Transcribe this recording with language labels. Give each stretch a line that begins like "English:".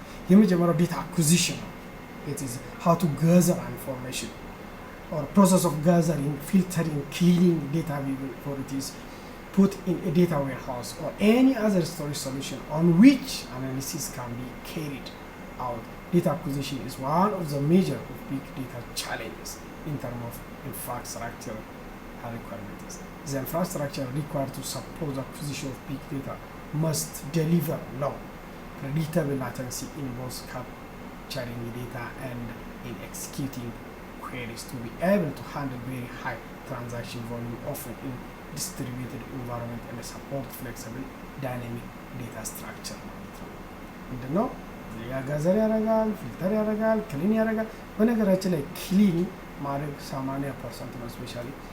Amharic: የመጀመሪያው ዴታ acquisition ነው.
English: It is how to gather information or process of gathering, filtering, cleaning data before it is put in a data warehouse or any other storage solution on which analysis can be carried out data acquisition is one of the major of big data challenges in terms of infrastructure requirements. The infrastructure required to support the acquisition of big data must deliver low, predictable latency in both capturing data and in executing queries to be able to handle very high transaction volume, often in distributed environment, and support flexible dynamic data structure
Amharic: ማለት ነው። ምንድነው ያጋዘር ያረጋል፣ ፊልተር ያረጋል፣ ክሊን ያረጋል። በነገራችን ላይ ክሊን ማድረግ 80% ነው። ስፔሻሊ